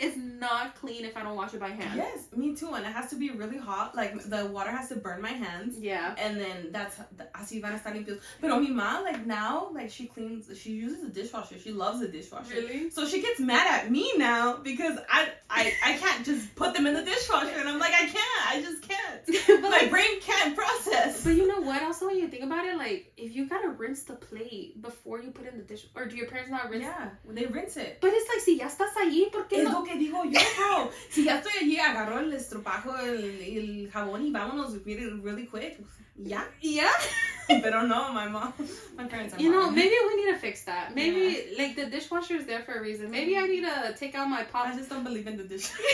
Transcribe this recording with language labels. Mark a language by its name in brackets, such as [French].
[English] It's not clean if I don't wash it by hand. Yes, me too. And it has to be really hot. Like, the water has to burn my hands. Yeah. And then [Spanish] así van a estar limpios. Pero mi ma, [English] like, now, like, she uses a dishwasher. She loves a dishwasher. Really? So she gets mad at me now because I can't just put them in the dishwasher. And I'm like, I just can't. But my brain can't process. But you know what? Also, when you think about it, like, if you gotta rinse the plate before you put it in the dish, or do your parents not rinse? Yeah, they rinse it. But it's like, [Spanish] si ya estás allí, ¿por qué es no? lo que digo yo, bro. Si ya estoy allí, agarro el estropajo, el jabón y vámonos [English] really quick. Yeah. [Spanish] Pero no, [English] my parents are You know, modern. maybe we need to fix that. Maybe, like, the dishwasher is there for a reason. Maybe I need to take out my pot. I just don't believe in the dish.